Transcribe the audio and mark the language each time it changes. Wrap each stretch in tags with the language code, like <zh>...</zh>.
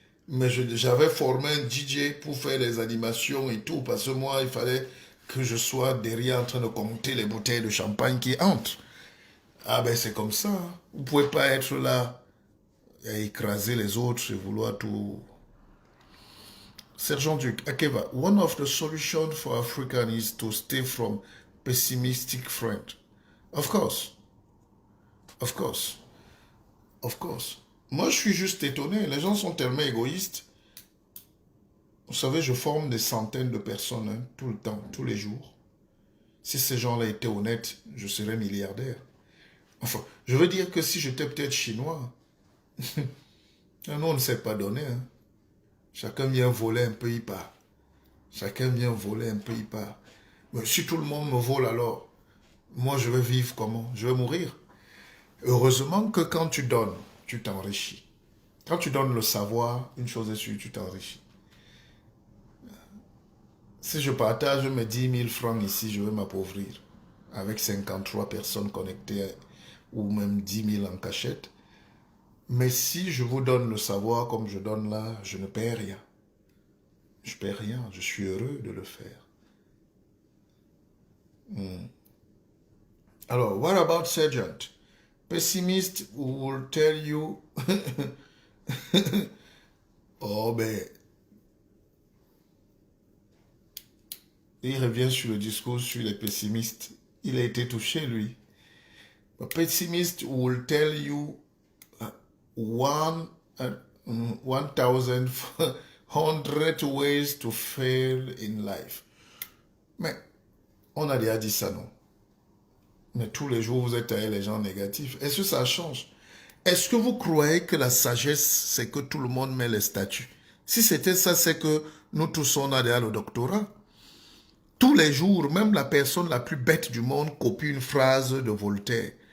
<fr>Mais j'avais formé un DJ pour faire les animations et tout. Parce que moi, il fallait que je sois derrière en train de compter les bouteilles de champagne qui entrent. Ah ben, c'est comme ça. Hein. Vous ne pouvez pas être là à écraser les autres et vouloir tout...</fr> <en>Sergent Duc, Akeva, one of the solutions for Africa is to stay from pessimistic friend. Of course. Of course. Of course.</en> <fr>Moi, je suis juste étonné. Les gens sont tellement égoïstes. Vous savez, je forme des centaines de personnes hein, tout le temps, tous les jours. Si ces gens-là étaient honnêtes, je serais milliardaire. Enfin, je veux dire que si j'étais peut-être chinois, nous, on ne sait pas donner. Hein. Chacun vient voler un peu, il part. Chacun vient voler un peu, il part. Mais si tout le monde me vole alors, moi je vais vivre comment? Je vais mourir. Heureusement que quand tu donnes, tu t'enrichis. Quand tu donnes le savoir, une chose est sûre, tu t'enrichis. Si je partage mes 10 000 francs ici, je vais m'appauvrir. Avec 53 personnes connectées ou même 10 000 en cachette. Mais si je vous donne le savoir comme je donne là, je ne perds rien. Je ne perds rien, je suis heureux de le faire.</fr> <en>Alors, what about Sergeant? Pessimist will tell you,</en> <fr>oh ben, il revient sur le discours sur les pessimistes. Il a été touché, lui.</fr> <en>A pessimist will tell you one, 1,100 ways to fail in life.</en> <fr>Mais on a déjà dit ça, non? Mais tous les jours, vous êtes avec les gens négatifs. Est-ce que ça change? Est-ce que vous croyez que la sagesse, c'est que tout le monde met les statuts? Si c'était ça, c'est que nous tous, on a déjà le doctorat. Tous les jours, même la personne la plus bête du monde copie une phrase de Voltaire.</fr>